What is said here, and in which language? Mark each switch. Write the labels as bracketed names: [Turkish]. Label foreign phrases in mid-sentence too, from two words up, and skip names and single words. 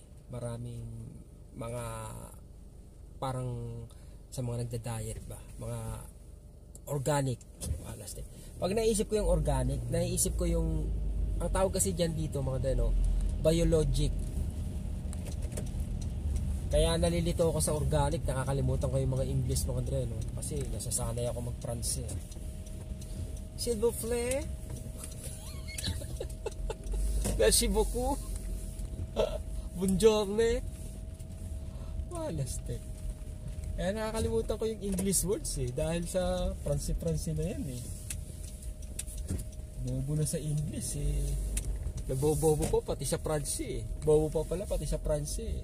[Filipino] Maraming mga parang sa mga nagda-diet ba, mga organic. Pag naisip ko yung organic, naisip ko yung ang tawag kasi dyan dito mga dre, no, biologic. Kaya nalilito ako sa organic, nakakalimutan ko yung mga English mga dre, no, kasi nasasanay ako mag-France eh. [French] S'il vous plaît. Merci beaucoup. [Italian] Buongiorno. Malastek. [Filipino] Kaya nakakalimutan ko yung [English] English words [Filipino] eh. Dahil sa France na yan eh. Bobo na sa English eh. Nabobobo pa pati sa France eh. Bobo pa pala pati sa France eh.